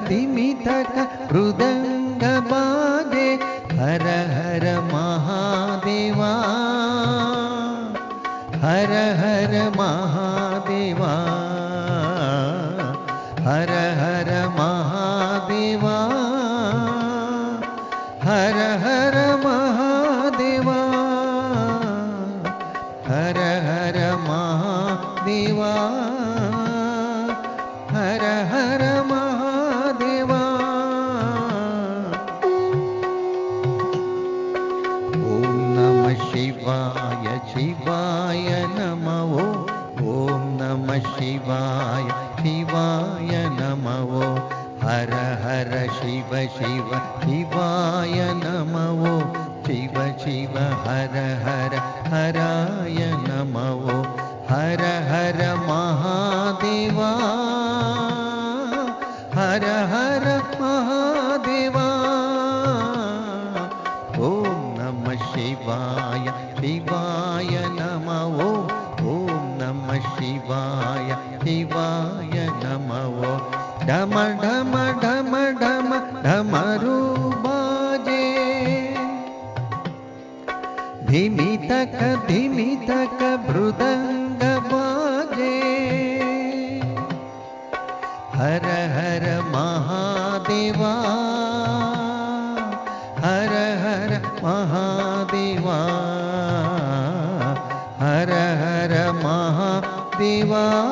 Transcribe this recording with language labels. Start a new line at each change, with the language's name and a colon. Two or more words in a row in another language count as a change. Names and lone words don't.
Hindi: मृदंग बाजे
Sanskrit: ಹರ ಹರ ಮಹಾದೇವಾ ಹರ ಹರ ಮಹಾದೇವಾ ಹರ ಹರ ಮಹಾದೇವಾ ಹರ ಹರ ಮಹಾದೇವಾ ಹರ ಹರ ಮಹಾದೇವಾ ಹರ ಹರ ಮಹಾದೇವಾ ಓಂ ನಮಃ ಶಿವಾಯ ಶಿವಾಯ ನಮಃ ಓಂ ನಮಃ ಶಿವಾಯ ಶಿವಾಯ ನಮಃ ಹರ ಹರ ಶಿವ ಶಿವ ಶಿವಾಯ ನಮಃ ಶಿವ ಶಿವ ಹರ ಹರ ಹರಾಯ ನಮಃ ಹರ ಹರ ಮಹಾದೇವಾ ಹರ ಹರ ಮಹಾದೇವಾ ಓಂ ನಮಃ ಶಿವಾಯ ಶಿವಾಯ ನಮಃ ಓಂ ನಮಃ ಶಿವಾಯ ಶಿವಾಯ ನಮಃ
Hindi: डम डम डम डम डमरु बाजे धिमि तक मृदंग बाजे
Sanskrit: ಹರ ಹರ ಮಹಾದೇವಾ ಹರ ಹರ ಮಹಾದೇವಾ ಹರ ಹರ ಮಹಾದೇವಾ